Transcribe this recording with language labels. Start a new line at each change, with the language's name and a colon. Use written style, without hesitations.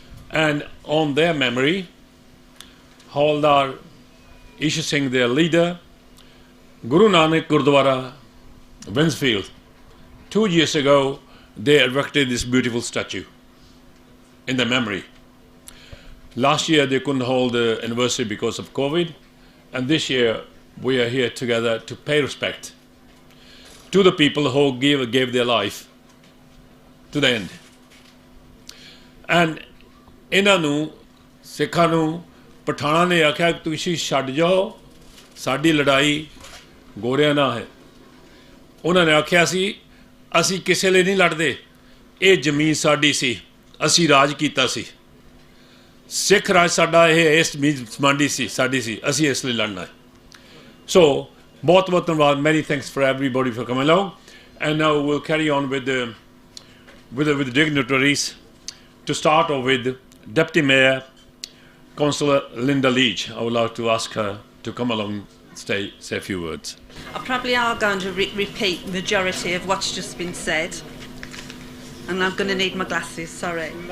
English: And on their memory, Havaldar, Isha Singh, their leader, Guru Nanak Gurdwara, Wednesfield, 2 years ago, they erected this beautiful statue in their memory. Last year they couldn't hold the anniversary because of COVID, and this year we are here together to pay respect to the people who gave their life to the end.
Punjabi: And ਇਹਨਾਂ ਨੂੰ ਸਿੱਖਾਂ ਨੂੰ ਪਠਾਨਾਂ ਨੇ ਆਖਿਆ ਕਿ ਤੁਸੀਂ ਛੱਡ ਜਾਓ, ਸਾਡੀ ਲੜਾਈ ਗੋਰਿਆਂ ਨਾਲ ਹੈ. ਉਹਨਾਂ ਨੇ ਆਖਿਆ ਸੀ ਅਸੀਂ ਕਿਸੇ ਲਈ ਨਹੀਂ ਲੜਦੇ, ਇਹ ਜ਼ਮੀਨ ਸਾਡੀ ਸੀ, ਅਸੀਂ ਰਾਜ ਕੀਤਾ ਸੀ, ਸਿੱਖ ਰਾਜ ਸਾਡਾ ਇਹ ਇਸ ਜ਼ਮੀਨ ਮੰਡੀ ਸੀ, ਸਾਡੀ ਸੀ, ਅਸੀਂ ਇਸ ਲਈ ਲੜਨਾ ਹੈ. So ਬਹੁਤ ਬਹੁਤ ਧੰਨਵਾਦ.
English: Many thanks for everybody for coming along. And now we'll carry on with the dignitaries. To start off with Deputy Mayor, Councillor Linda Leach. I would like to ask her to come along, say a few words. I probably are going to repeat the majority of what's just been said, and I'm going to need my glasses, sorry.